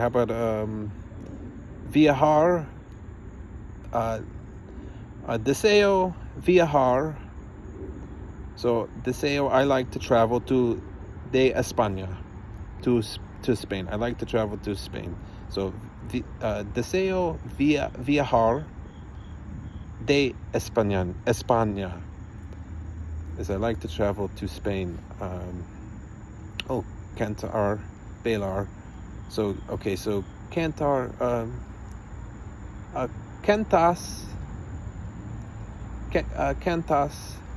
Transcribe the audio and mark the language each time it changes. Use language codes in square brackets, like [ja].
[en] How about [es] viajar? Deseo viajar. So deseo, [en] I like to travel to [es] de España, [en] to Spain. I like to travel to Spain. [es] So deseo viajar de España. [en] Is I like to travel to Spain. [es] Cantar, bailar. [en] So okay, so [es] cantar. Cantas. Cantas.